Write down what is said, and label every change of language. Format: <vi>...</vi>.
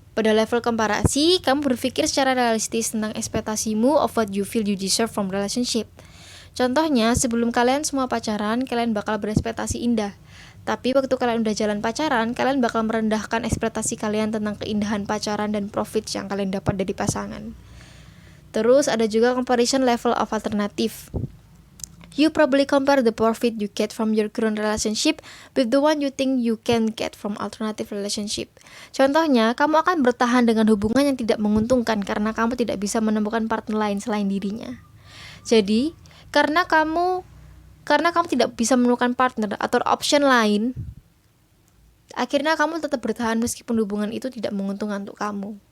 <id>Pada level komparasi, kamu berpikir secara realistis tentang ekspektasimu</id> <en>of what you feel you deserve from relationship.</en> <id>Contohnya, sebelum kalian semua pacaran, kalian bakal berekspektasi indah. Tapi waktu kalian udah jalan pacaran, kalian bakal merendahkan ekspektasi kalian tentang keindahan pacaran dan profits yang kalian dapat dari pasangan. Terus ada juga comparison level of alternative.</id> <en>You probably compare the profit you get from your current relationship with the one you think you can get from alternative relationship.</en> <id>Contohnya, kamu akan bertahan dengan hubungan yang tidak menguntungkan karena kamu tidak bisa menemukan partner lain selain dirinya. Jadi, karena kamu tidak bisa menemukan partner atau option lain, akhirnya kamu tetap bertahan meskipun hubungan itu tidak menguntungkan untuk kamu.</id>